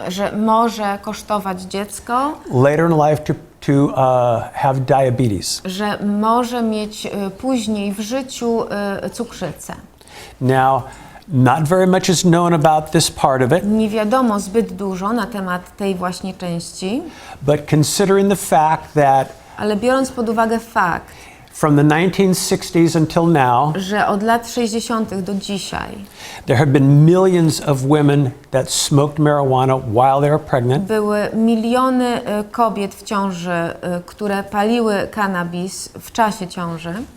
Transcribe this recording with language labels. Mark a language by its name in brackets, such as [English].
[Polish] że może kosztować dziecko, [English] later in life to have diabetes. [Polish] że może mieć później w życiu cukrzycę. [English] Now, not very much is known about this part of it, [Polish] Nie wiadomo zbyt dużo na temat tej właśnie części, [English] but considering the fact that [Polish] ale biorąc pod uwagę fakt, [English] from the 1960s until now, [Polish] że od lat 60. do dzisiaj [English] there have been millions of women that smoked marijuana while they were pregnant, [Polish] były miliony kobiet w ciąży, które paliły cannabis w czasie ciąży,